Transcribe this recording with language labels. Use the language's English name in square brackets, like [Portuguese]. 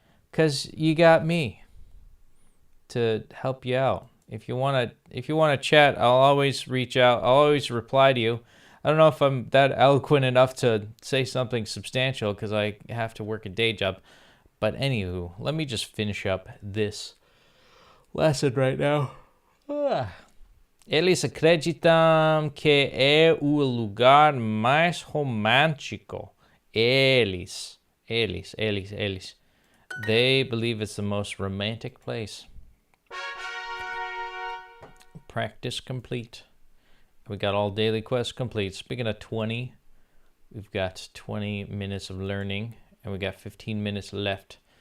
[English] Because you got me to help you out. If you want to chat, I'll always reach out. I'll always reply to you. I don't know if I'm that eloquent enough to say something substantial because I have to work a day job. But anywho, let me just finish up this lesson right now. [Portuguese] Eles acreditam que é o lugar mais romântico. Eles. [English] They believe it's the most romantic place. Practice complete. We got all daily quests complete. Speaking of 20, we've got 20 minutes of learning, and we got 15 minutes left.